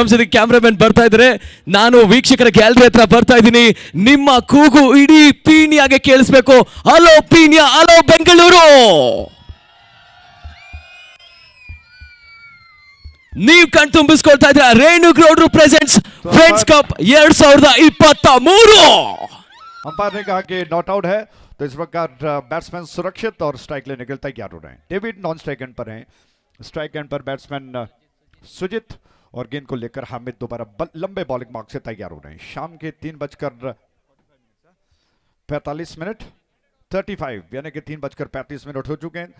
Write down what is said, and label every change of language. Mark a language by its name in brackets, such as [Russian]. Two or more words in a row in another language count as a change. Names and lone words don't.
[Kannada] ನಮ್ಮ ಜೊತೆ ಕ್ಯಾಮ್ರಾಮನ್ ಬರ್ತಾ ಇದ್ದಾರೆ, ನಾನು ವೀಕ್ಷಕರ ಗ್ಯಾಲರಿ ಹತ್ರ ಬರ್ತಾ ಇದ್ದೀನಿ. ನಿಮ್ಮ ಕೂಗು ಇಡೀ ಪೀಣ್ಯಾಗೆ ಕೇಳಿಸ್ಬೇಕು. ಹಲೋ ಪೀಣ್ಯ, ಹಲೋ ಬೆಂಗಳೂರು. ನೀವು ಕಣ್ ತುಂಬಿಸ್ಕೊಳ್ತಾ ಇದ್ದೀರಾ ರೇಣು ಗೌಡ್ರು ಪ್ರೆಸೆಂಟ್ಸ್ ಫ್ರೆಂಡ್ಸ್ ಕಪ್ 2023. [Hindi] अंपायर ने कहा कि [English] not out [Hindi] है, तो इस प्रकार बैट्समैन सुरक्षित और स्ट्राइक लेने के लिए तैयार हो रहे हैं। डेविड [English] non strike end [Hindi] पर हैं, [English] strike end [Hindi] पर बैट्समैन सुजित और गेंद को लेकर हामिद दोबारा लंबे [English] bowling mark [Hindi] से तैयार हो रहे हैं। शाम के 3:45 35 यानी कि 3:35 हो चुके हैं।